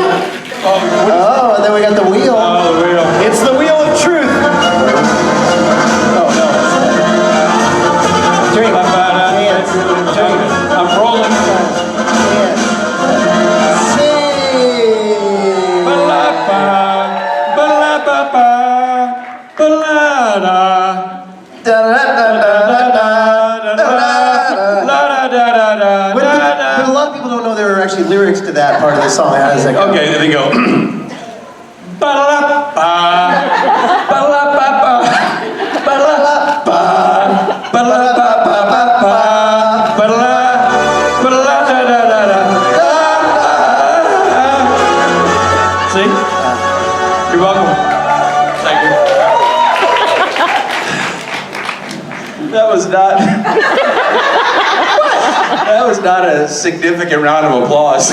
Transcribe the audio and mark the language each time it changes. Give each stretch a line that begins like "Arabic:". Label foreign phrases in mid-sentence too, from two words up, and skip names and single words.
English: Oh, and then we got the wheel. Oh, the wheel. It's the wheel of truth. Oh, no. Drink. Hands. Drink. I'm rolling. Hands. Sing. Ba-la-ba, ba-la-ba-ba, ba-la-da. Da-da-da-da-da-da-da-da. But a lot of people don't know there are actually lyrics to that part of the song. How does that go? Okay, there they go. Ba-la-ba, ba-la-ba-ba, ba-la-ba, ba-la-ba-ba-ba, ba-la-da-da-da-da. See? You're welcome. Thank you. That was not... That was not a significant round of applause.